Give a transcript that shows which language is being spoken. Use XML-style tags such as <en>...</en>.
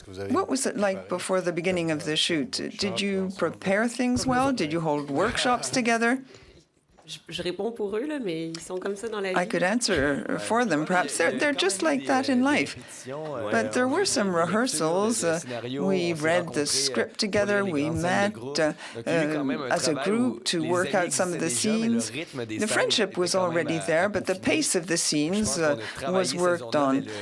<en>What was it like before the beginning of the shoot? Did you prepare things well? Did you hold workshops together?</en> <fr>Je réponds pour eux, là, mais ils sont comme ça dans la vie.</fr> <en>I could answer for them. Perhaps they're just like that in life. But there were some rehearsals. We read the script together. We met as a group to work out some of the scenes. The friendship was already there, but the pace of the scenes was worked on.</en>